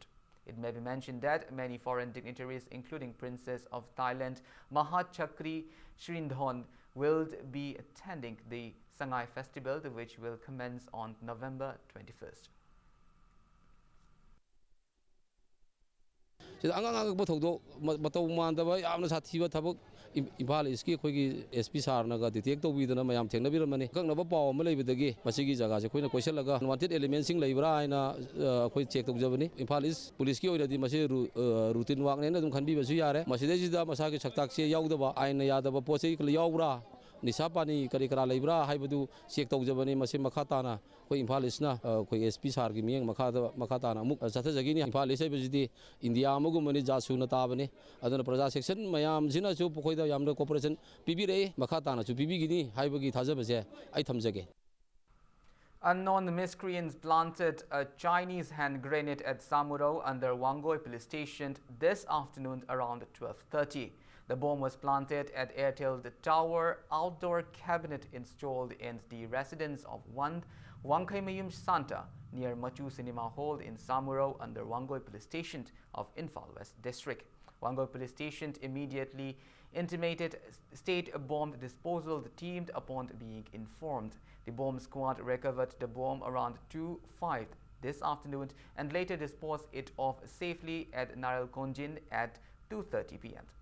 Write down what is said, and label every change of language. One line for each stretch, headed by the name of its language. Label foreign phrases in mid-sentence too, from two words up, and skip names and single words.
English: It may be mentioned that many foreign dignitaries, including Princess of Thailand Mahat Chakri Shrindhorn, will be attending the Sangai Festival, which will commence on November 21st.
Manipuri: ꯁꯤꯗ ꯑꯉꯥꯡ ꯊꯧꯗꯣꯛ ꯃꯇꯧ ꯃꯥꯟꯗꯕ ꯌꯥꯝꯅ ꯁꯥꯊꯤꯕ ꯊꯕꯛ ꯏꯝꯐꯥꯜ ꯏꯁꯀꯤ ꯑꯩꯈꯣꯏꯒꯤ SP ꯁꯥꯔꯅꯒ ꯗꯤꯇꯦꯛ ꯇꯧꯕꯤꯗꯅ ꯃꯌꯥꯝ ꯊꯦꯡꯅꯕꯤꯔꯝꯃꯅꯤ ꯑꯀꯛꯅꯕ ꯄꯥꯎ ꯑꯃ ꯂꯩꯕꯗꯒꯤ ꯃꯁꯤꯒꯤ ꯖꯒꯥꯁꯦ ꯑꯩꯈꯣꯏꯅ ꯀꯣꯏꯁꯤꯜꯂꯒ
English: unwanted elements
Manipuri: ꯂꯩꯕ꯭ꯔꯥ ꯍꯥꯏꯅ ꯑꯩꯈꯣꯏ ꯆꯦꯛ ꯇꯧꯖꯕꯅꯤ ꯏꯝꯐꯥꯜ ꯏꯁ ꯄꯨꯂꯤꯁꯀꯤ ꯑꯣꯏꯅꯗꯤ ꯃꯁꯤ ꯔꯨꯇꯤꯟ ꯋꯥꯛꯅꯦꯅ ꯑꯗꯨꯝ ꯈꯟꯕꯤꯕꯁꯨ ꯌꯥꯔꯦ ꯃꯁꯤꯗꯩꯁꯤꯗ ꯃꯁꯥꯒꯤ ꯁꯛꯇꯥꯛꯁꯦ ꯌꯥꯎꯗꯕ ꯑꯥꯏꯟꯅ ꯌꯥꯗꯕ ꯄꯣꯠ ꯆꯩ ꯌꯥꯎꯕ꯭ꯔꯥ ꯅꯤꯁꯥ ꯄꯥꯅꯤ ꯀꯔꯤ ꯀꯔꯥ ꯂꯩꯕ꯭ꯔꯥ ꯍꯥꯏꯕꯗꯨ ꯆꯦꯛ ꯇꯧꯖꯕꯅꯤ ꯃꯁꯤ ꯃꯈꯥ ꯇꯥꯅ ꯑꯩꯈꯣꯏ ꯏꯝꯐꯥꯜ ꯏꯁꯅ ꯑꯩꯈꯣꯏ SP ꯁꯥꯔꯒꯤ ꯃꯤꯠꯌꯦꯡ ꯃꯈꯥ ꯇꯥꯅ ꯑꯃꯨꯛ ꯆꯠꯊꯖꯈꯤꯅꯤ ꯏꯝꯐꯥꯜ ꯏꯁ ꯍꯥꯏꯕꯁꯤꯗꯤ ꯏꯟꯗꯤꯌꯥ ꯑꯃꯒꯨꯝꯕꯅꯤ ꯖꯥꯠ ꯁꯨꯅ ꯇꯥꯕꯅꯤ ꯑꯗꯨꯅ ꯄ꯭ꯔꯖꯥ ꯁꯦꯛꯁꯟ ꯃꯌꯥꯝꯁꯤꯅꯁꯨ ꯑꯩꯈꯣꯏꯗ ꯌꯥꯝꯅ ꯀooperation ꯄꯤꯕꯤꯔꯛꯏ ꯃꯈꯥ ꯇꯥꯅꯁꯨ ꯄꯤꯕꯤꯒꯅꯤ ꯍꯥꯏꯕꯒꯤ ꯊꯥꯖꯕꯁꯦ ꯑꯩ ꯊꯝꯖꯒꯦ.
English: Unknown miscreants planted a Chinese hand grenade at Samurao under Wangoi police station this afternoon around 12:30. The bomb was planted at Airtel The Tower outdoor cabinet installed in the residence of Wangkaimayum Santa near Machu Cinema Hall in Samurao under Wangoi police station of Infal West District. Wangoi police station immediately intimated state bomb disposal team upon being informed. The bomb squad recovered the bomb around 2:05 this afternoon and later disposed it off safely at Naralkonjin at 2:30 p.m.